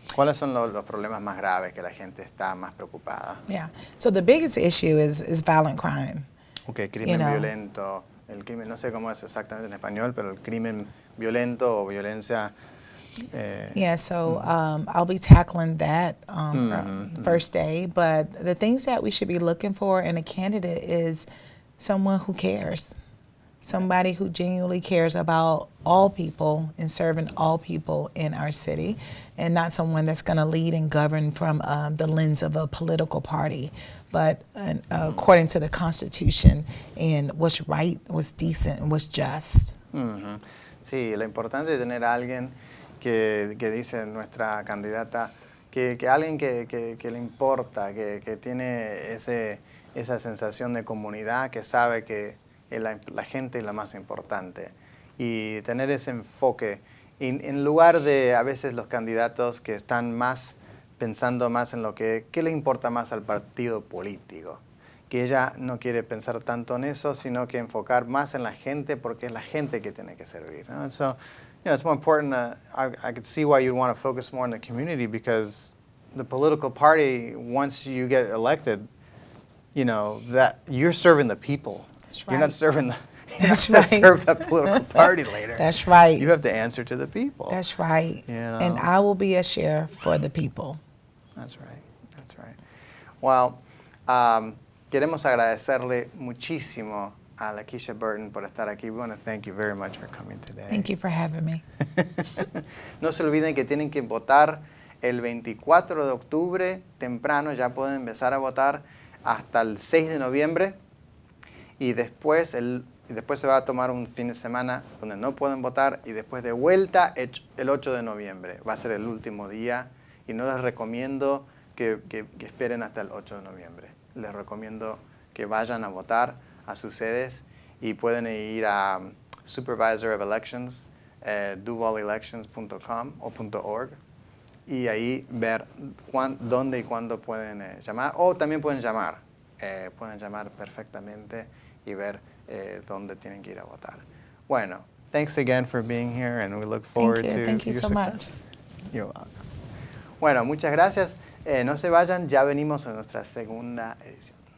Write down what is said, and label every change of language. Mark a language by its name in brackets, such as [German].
[Spanish] ¿Cuáles son los problemas más graves que la gente está más preocupada? [English] Yeah. So the biggest issue is violent crime. [Spanish] Okay, crimen [English] You know. [Spanish] violento. El crimen, no sé cómo es exactamente en español, pero el crimen violento o violencia. [English] Yeah, so I'll be tackling that first day. But the things that we should be looking for in a candidate is someone who cares, somebody who genuinely cares about all people and serving all people in our city, and not someone that's going to lead and govern from the lens of a political party, but according to the Constitution and what's right, what's decent, and what's just. [Spanish] Sí, lo importante es tener a alguien que dice nuestra candidata, que alguien que le importa, que tiene esa sensación de comunidad, que sabe que la gente es la más importante. Y tener ese enfoque, en lugar de a veces los candidatos que están pensando más en qué le importa más al partido político. Que ella no quiere pensar tanto en eso, sino que enfocar más en la gente, porque es la gente que tiene que servir, ¿no? [English] So, it's more important. I could see why you want to focus more on the community, because the political party, once you get elected, that you're serving the people. That's You're right. not serving the. You're That's not right. serve that political party later. That's right. You have to answer to the people. That's right. And know? I will be a share for the people. That's right. That's right. [Spanish] Well, queremos agradecerle muchísimo a Lakeisha Burton por estar aquí. [English] We want to thank you very much for coming today. Thank you for having me. [Spanish] No se olviden que tienen que votar el 24 de octubre temprano. Ya pueden empezar a votar hasta el 6 de noviembre. Y después se va a tomar un fin de semana donde no pueden votar. Y después de vuelta el 8 de noviembre. Va a ser el último día. Y no les recomiendo que esperen hasta el 8 de noviembre. Les recomiendo que vayan a votar a sus sedes y pueden ir a Supervisor of Elections, duvalelections.com o .org, y ahí ver dónde y cuándo pueden llamar, o también pueden llamar perfectamente y ver dónde tienen que ir a votar. [English] Bueno, thanks again for being here, and we look forward to Thank you your so success. much. You're welcome. [Spanish] Bueno, muchas gracias. No se vayan, ya venimos a nuestra segunda edición.